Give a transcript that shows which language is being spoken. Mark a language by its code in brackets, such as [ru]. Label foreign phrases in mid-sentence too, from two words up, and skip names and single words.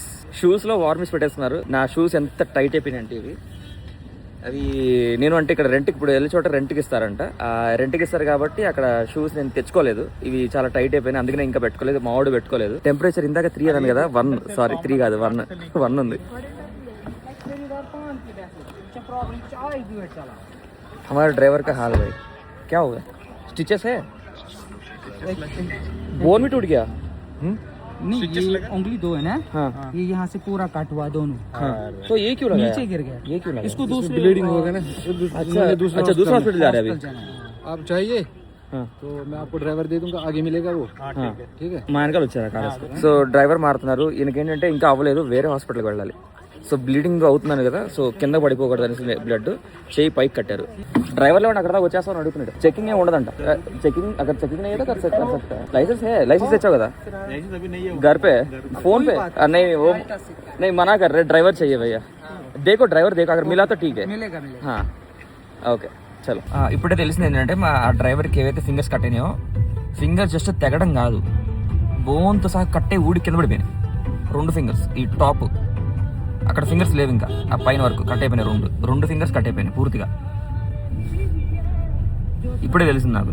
[te] షూస్ లో వార్మిస్ పెట్టేస్తున్నారు. నా షూస్ ఎంత టైట్ అయిపోయినాయి అంటే ఇవి. అవి నేను అంటే ఇక్కడ రెంట్కి, ఇప్పుడు వెళ్ళే చోట రెంట్కి ఇస్తారంట. రెంట్కి ఇస్తారు కాబట్టి అక్కడ షూస్ నేను తెచ్చుకోలేదు, ఇవి చాలా టైట్ అయిపోయినాయి, అందుకనే ఇంకా పెట్టుకోలేదు. మా వాడు పెట్టుకోలేదు. టెంపరేచర్ ఇందాక 3 అన్నాను కదా, 3 కాదు 1 ఉంది. [hi] हमारे ड्राइवर का हाल भाई क्या हुआ, स्टिचेस है, बोन भी टूट गया? नहीं, ये उंगली 2 है ना। हाँ। ये यहाँ से पूरा काट हुआ दोनों। हाँ। तो ये क्यों लगा, नीचे गिर गया, ये क्यों लगा? इसको दूसरी ब्लीडिंग होगा ना। अच्छा, दूसरा हॉस्पिटल जा रहे हैं अभी आप चाहिए? हाँ। तो मैं आपको ड्राइवर दे दूंगा, आगे मिलेगा वो। हाँ, ठीक है। [te] మా వెనకాల వచ్చారా కార్. సో డ్రైవర్ మారుతున్నారు. ఈయనకేంటంటే ఇంకా అవ్వలేదు, వేరే హాస్పిటల్కి వెళ్ళాలి. సో బ్లీడింగ్ అవుతున్నాను కదా, సో కింద పడిపోకూడదు అనేసి బ్లడ్ చేయి పైకి కట్టారు. డ్రైవర్లో అక్కడ దాకా వచ్చేస్తామని అడుగుతున్నాడు. చెకింగ్ ఏమి ఉండదంట. చెకింగ్ అక్కడ చెకింగ్ [hi] नहीं कर सकता. लाइसेंस [te] తెచ్చావు కదా [hi] घर पे, फोन पे नहीं मना कर रहे, ड्राइवर चाहिए भैया. देखो ड्राइवर देखो, अगर मिला तो ठीक है. मिलेगा. हाँ ओके चलो. [te] ఇప్పుడే తెలిసింది ఏంటంటే మా డ్రైవర్కి ఏవైతే ఫింగర్స్ కట్ అయినాయో, ఫింగర్ జస్ట్ తెగడం కాదు, బోన్తో సహా కట్టే ఊడి కింద పడిపోయినాయి. 2 fingers, ఈ టాప్ అక్కడ ఫింగర్స్ లేవు, ఇంకా ఆ పైన వరకు కట్ అయిపోయినాయి. 2 fingers కట్ అయిపోయినాయి పూర్తిగా. ఇప్పుడే తెలిసింది నాకు.